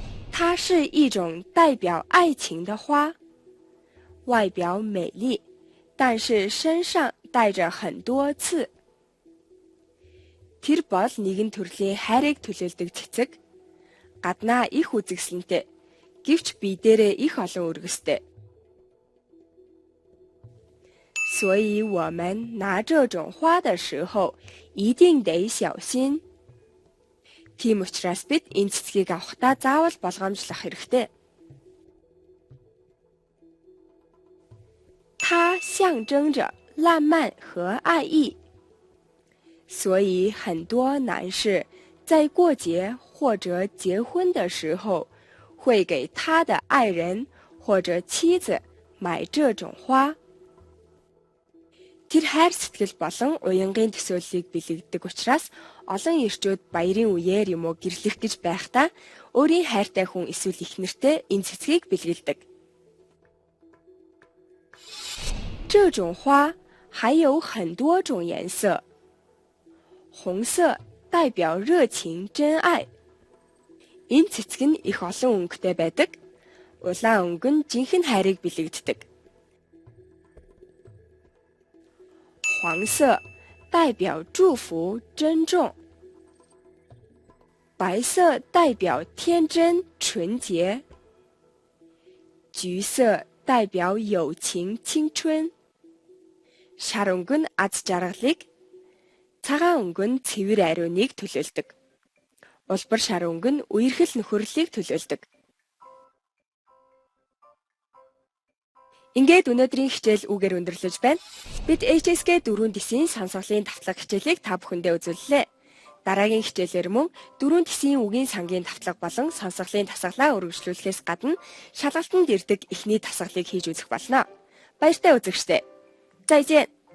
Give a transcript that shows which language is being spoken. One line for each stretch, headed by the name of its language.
Chinese: 它是一种代表爱情的花，外表美丽，但是身上带着很多刺。
Mongolian: Тэр бол нэгэн төрлийн хайрыг төлөөлдөг цэцэг. Гаднаа их үзэгсэлэнтэй, гэвч бие дээрээ их олон өргөстэй.
Chinese: 所以我们拿这种花的时候一定得小心.
Mongolian: Тийм учраас бид энэ цэцгийг авахдаа заавал болгоомжлох хэрэгтэй.
Chinese: 它象征着浪漫和爱意，所以很多男士在过节或者结婚的时候会给他的爱人或者妻子买这种花.
Mongolian: Тэр хайр сэтгэл болон уянгын төсөөллийг бэлэгддэг учраас олон эрчүүд баярын үеэр юм уу гэрлэх гэж байхдаа өөрийн хайртай хүн эсвэл их нэртэй энэ цэцгийг бэлгэлдэг.
Chinese: 这种花还有很多种颜色。红色代表热情真爱.
Mongolian: Энэ цэцэг нь их олон өнгөтэй байдаг. Улаан өнгө нь жинхэнэ хайрыг бэлэгддэг.
Chinese: 黄色代表祝福珍重，白色代表天真纯洁，橘色代表友情青春，
Mongolian: шар өнгө нь аз жаргалыг, цагаан өнгө нь цэвэр ариуныг төлөөлдөг. Улбар шар өнгө нь үерхэл нөхөрлөлийг төлөөлдөг. Ингээд өнөөдрийн хичээл үгээр өндөрлөж байна. Бид HSK 4 тисийн сонсголын давтлага хичээлийг та бүхэндээ үзүүллээ. Дараагийн хичээлээр мөн 4 тисийн үгийн сангийн давтлага болон сонсголын дасгалаа үргэлжлүүлэхээс гадна шалгалтанд ирдэг эхний дасгалыг хийж үзэх болно. Баяртай үзэгчдээ.
Chinese: 再见.